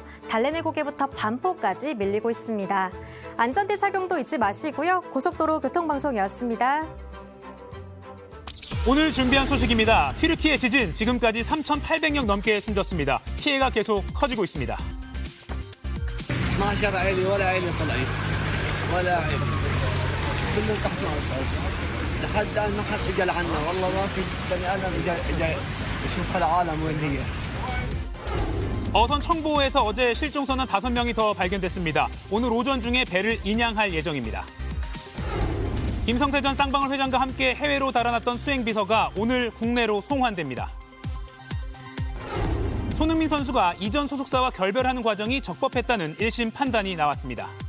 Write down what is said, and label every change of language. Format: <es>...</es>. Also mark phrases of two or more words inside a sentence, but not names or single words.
<ko>달래내 고개부터 반포까지 밀리고 있습니다. 안전띠 착용도 잊지 마시고요. 고속도로 교통방송이었습니다. 오늘 준비한 소식입니다. 튀르키예 지진 지금까지 3,800명 넘게 숨졌습니다. 피해가 계속 커지고 있습니다.</ko> <ar>12 عائلة ولا عائلة طلعت ولا عائلة كلهم تحت لحد الآن ما حد اجى لعنا والله ما في بني آدم اجى يشوف العالم وين هي.</ar> <ko>어선 청보에서 어제 실종선원 5명이 더 발견됐습니다. 오늘 오전 중에 배를 인양할 예정입니다. 김성태 전 쌍방울 회장과 함께 해외로 달아났던 수행비서가 오늘 국내로 송환됩니다. 손흥민 선수가 이전 소속사와 결별하는 과정이 적법했다는 1심 판단이 나왔습니다.</ko>